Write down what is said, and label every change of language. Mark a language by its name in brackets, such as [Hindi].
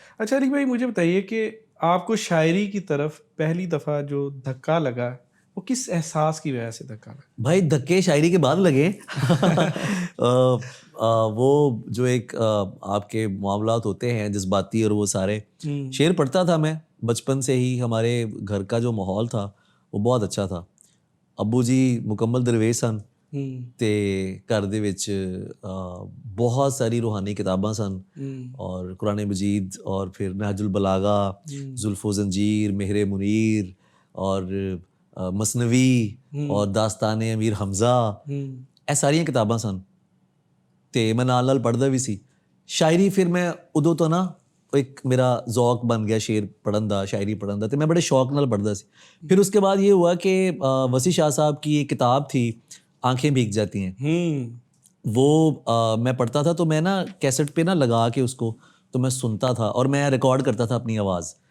[Urdu] اچھا علی بھائی مجھے بتائیے کہ آپ کو شاعری کی طرف پہلی دفعہ جو دھکا لگا وہ کس احساس کی وجہ سے دھکا لگا؟ بھائی دھکے شاعری کے بعد لگے. وہ جو ایک آپ کے معاملات ہوتے ہیں جذباتی, اور وہ سارے شعر پڑھتا تھا میں بچپن سے ہی. ہمارے گھر کا جو ماحول تھا وہ بہت اچھا تھا. [Punjabi] ابو جی مکمل درویش سن تے گھر دے وچ بہت ساری روحانی کتاباں سن, اور قرآن مجید, اور پھر نہج البلاغہ, زلف و زنجیر, مہر منیر, اور مثنوی, اور داستان امیر حمزہ, اے ساریاں کتاباں سن. تے میں نال نال پڑھدا بھی سی شاعری. پھر میں ادو تو نا ایک میرا ذوق بن گیا شعر پڑھن دا, شاعری پڑھن دا, تے میں بڑے شوق نال پڑھدا سی. [Urdu] پھر اس کے بعد یہ ہوا کہ وسیع شاہ صاحب کی ایک کتاب تھی آنکھیں بھیگ جاتی ہیں, وہ میں پڑھتا تھا. تو میں نا کیسٹ پہ نا لگا کے اس کو تو میں سنتا تھا, اور میں ریکارڈ کرتا تھا اپنی آواز.